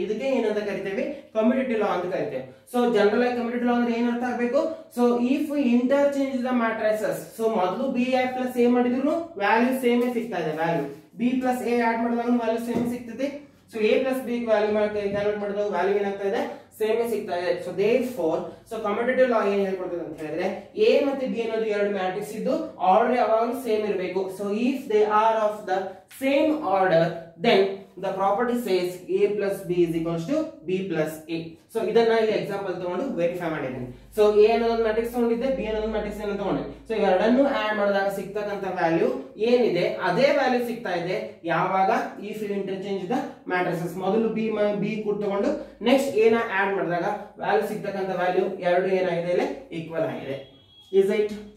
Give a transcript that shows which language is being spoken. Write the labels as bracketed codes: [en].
[kn] ಇದಕ್ಕೆ ಏನಂತ ಕರಿತೇವೆ, ಕಮ್ಯುಟೇಟಿವ್ ಲಾ ಅಂತ ಕರಿತೇವೆ. ಸೊ ಜನರಲ್ ಆಗಿ ಕಮ್ಯುಟೇಟಿವ್ ಲಾ ಅಂದ್ರೆ ಏನ್ ಅರ್ಥ ಆಗಬೇಕು, [en] so if interchange the matrices, [kn] so ಮೊದಲು B ಪ್ಲಸ್ A ಮಾಡಿದ್ರು ವ್ಯಾಲ್ಯೂ ಸೇಮೇ ಸಿಗ್ತಾ ಇದೆ, value B plus A add ಮಾಡಿದಾಗ ವ್ಯಾಲ್ಯೂ ಸೇಮ್ ಸಿಗ್ತೈತಿ. So A plus B value calculate ಮಾಡಿದಾಗ ವ್ಯಾಲ್ಯೂ ಏನಾಗ್ತಾ ಇದೆ, ಸೇಮೇ ಸಿಗ್ತಾ ಇದೆ. ಸೊ ದೇರ್ಫೋರ್ ಸೊ ಕಮ್ಯುಟೇಟಿವ್ ಲಾ ಏನ್ ಹೇಳ್ಕೊಡ್ತದೆ ಅಂತ ಹೇಳಿದ್ರೆ, A ಮತ್ತೆ B ಅನ್ನೋದು ಎರಡು ಮ್ಯಾಟ್ರಿಕ್ಸ್ ಇದ್ದು ಆರ್ಡರ್ ಯಾವಾಗಲೂ ಸೇಮ್ ಇರಬೇಕು. [en] So if they are of the same order then the property says A plus B is equals to B plus A. [kn] So ಇದನ್ನ ಇಲ್ಲಿ ಎಕ್ಸಾಂಪಲ್ ತಗೊಂಡು ವೆರಿಫೈ ಮಾಡಿದ್ದೀನಿ. ಸೊ A ಅನ್ನೋದು ಮ್ಯಾಟ್ರಿಕ್ಸ್ ತಗೊಂಡಿದ್ದೆ, B ಅನ್ನೋದು ಮ್ಯಾಟ್ರಿಕ್ಸ್ ಅನ್ನು ತಗೊಂಡೆ. ಸೊ ಇವೆರಡನ್ನು ಆಡ್ ಮಾಡಿದಾಗ ಸಿಗ್ತಕ್ಕಂತ ವ್ಯಾಲ್ಯೂ ಏನಿದೆ ಅದೇ ವ್ಯಾಲ್ಯೂ ಸಿಗ್ತಾ ಇದೆ ಯಾವಾಗ [en] if you interchange the matrices. [kn] ಮೊದಲು B ಕೂಡ ತಗೊಂಡು ನೆಕ್ಸ್ಟ್ A ನ ಆಡ್ ಮಾಡಿದಾಗ ವ್ಯಾಲ್ಯೂ ಸಿಗ್ತಕ್ಕಂತ ವ್ಯಾಲ್ಯೂ ಎರಡು ಏನಾಗಿದೆ ಇಲ್ಲಿ ಈಕ್ವಲ್ ಆಗಿದೆ. [en] Is it?